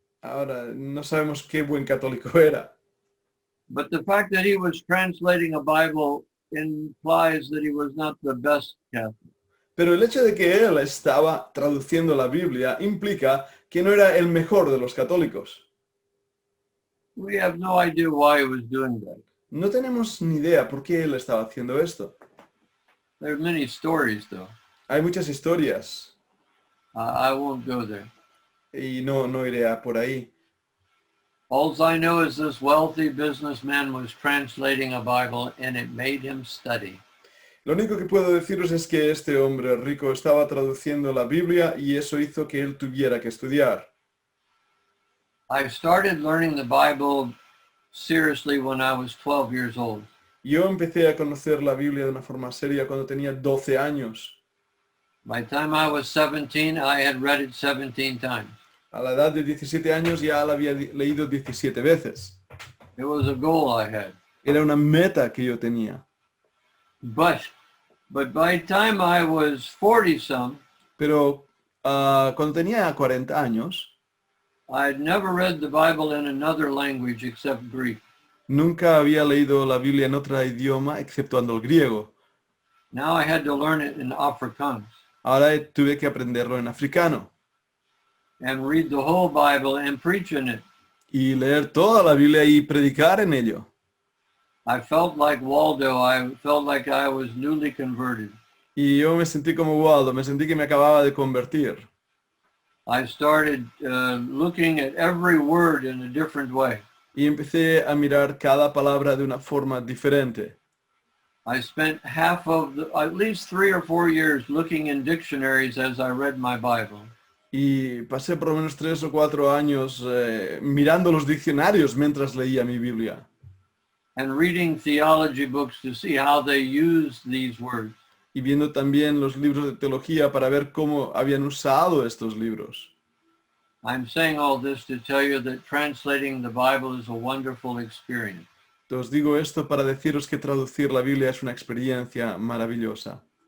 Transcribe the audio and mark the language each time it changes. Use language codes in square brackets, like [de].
[es] Ahora, no sabemos qué buen católico era, [en] But the fact that he was translating a Bible implies that he was not the best Catholic. [es] pero el hecho de que él estaba traduciendo la Biblia implica que no era el mejor de los católicos. [en] We have no idea why he was doing that. [es] No tenemos ni idea por qué él estaba haciendo esto. [en] There are many stories, though. [es] Hay muchas historias [en] I won't go there. [es] y no iré a por ahí. [en] All I know is this wealthy businessman was translating a Bible and it made him study. [es] Lo único que puedo deciros es que este hombre rico estaba traduciendo la Biblia y eso hizo que él tuviera que estudiar. [en] I started learning the Bible seriously when I was 12 years old. [es] Yo empecé a conocer la Biblia de una forma seria cuando tenía 12 años. [en] By the time I was 17, I had read it 17 times. [es] A la edad de 17 años ya la había leído 17 veces. [en] It was a goal I had. [es] Era una meta que yo tenía. [en] But by the time I was 40-some, [es] Pero cuando tenía 40 años, [en] I had never read the Bible in another language except Greek. [es] nunca había leído la Biblia en otro idioma exceptuando el griego. [en] Now I had to learn it in Afrikaans [es] Ahora tuve que aprenderlo en africano [en] and read the whole Bible and preach in it. [es] y leer toda la Biblia y predicar en ello. [en] I felt like Waldo. I felt like I was newly converted. [es] Y yo me sentí como Waldo, me sentí que me acababa de convertir. [en] I started looking at every word in a different way. [es] Y empecé a mirar cada palabra de una forma diferente. [en] I spent at least 3 or 4 years looking in dictionaries as I read my Bible. [es] Y pasé por lo menos 3 o 4 años mirando los diccionarios mientras leía mi Biblia. [en] And reading theology books to see how they used these words. [es] Y viendo también los libros de teología para ver cómo habían usado estos libros. [en] I'm saying all this to tell you that translating the Bible is a wonderful experience. [es] Os digo esto para deciros que traducir la Biblia es una experiencia maravillosa.